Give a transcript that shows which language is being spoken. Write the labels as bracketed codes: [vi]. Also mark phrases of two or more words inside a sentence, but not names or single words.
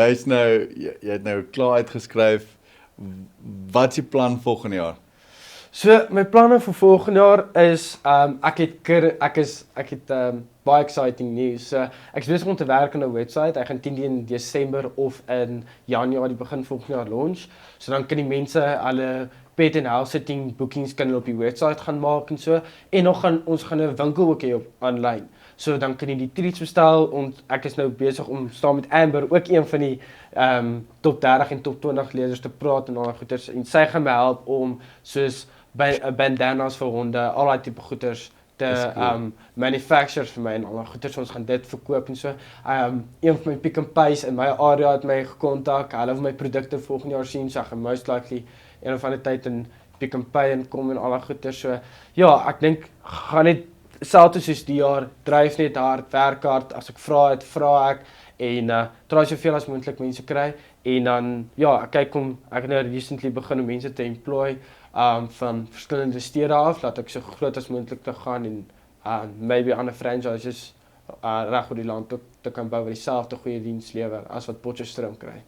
[af] Jy het nou klaar uitgeskryf. Wat is die plan volgende jaar? So my planne vir volgende jaar is ek het baie [en] exciting news. [af] So ek is besig om te werk aan 'n webwerf. Ek gaan 10 in Desember of in Januarie begin volgende jaar launch. So dan kan die mense hulle [en] pet and house sitting bookings [af] kan hulle op die webwerf gaan maak en so. En ons gaan 'n winkel ook hê op aanlyn. So dan kan jy die treats bestel en ek is nou besig om saam met Amber ook een van die top 30 en top 20 leerders te praat en al daai goeders en sy gaan my help om soos bandanas vir honde, al daai tipe goeders te manufacture vir my en al daai goeders ons gaan dit verkoop en so. Een van my Pick n Pays in my area het my gekontak. Hulle wil my produkte volgende jaar sien, so ek gaan [en] most likely [af] een of ander tyd in Pick n Pay inkom en al daai goeders so. Ja, ek dink gaan net selfs soos die jaar dryf net hard, werk hard. As ek vra ek en try soveel as moontlik mense kry en dan ja, ek het nou recently begin om mense te employ van verskillende stede af, dat ek so groot as moontlik te gaan en maybe ander franchises reg oor die land te kan bou wat dieselfde goeie diens lewer as wat Potchefstroom kry.